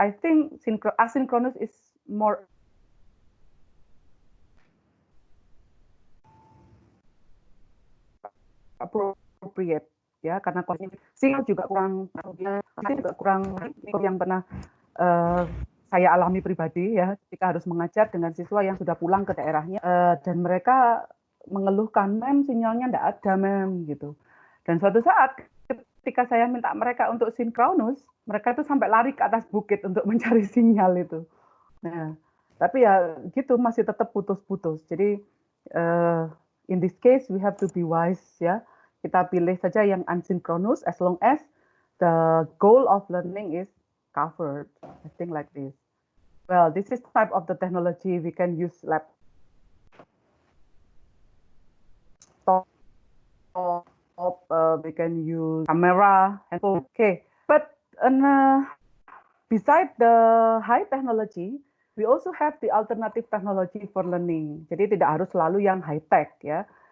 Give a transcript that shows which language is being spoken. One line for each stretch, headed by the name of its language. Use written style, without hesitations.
English: I think asynchronous is more appropriate,
Indonesian: ya, karena sinyal juga kurang, juga kurang yang pernah saya alami pribadi, ya, ketika harus mengajar dengan siswa yang sudah pulang ke daerahnya dan mereka mengeluhkan, mem, sinyalnya enggak ada, mem, gitu. Dan suatu saat ketika saya minta mereka untuk sinkronus, mereka itu sampai lari ke atas bukit untuk mencari sinyal itu. Nah, tapi ya gitu, masih tetap putus-putus.
English: Jadi in this case we have to be wise, ya.
Indonesian: Kita pilih saja yang
English: asynchronous as long as the goal of learning is covered. I think like this. Well, this is type of the technology we can use laptop, we can use camera, handphone. Okay, but beside the high technology, we also have the alternative technology for learning.
Indonesian: Jadi tidak harus selalu yang high tech, ya.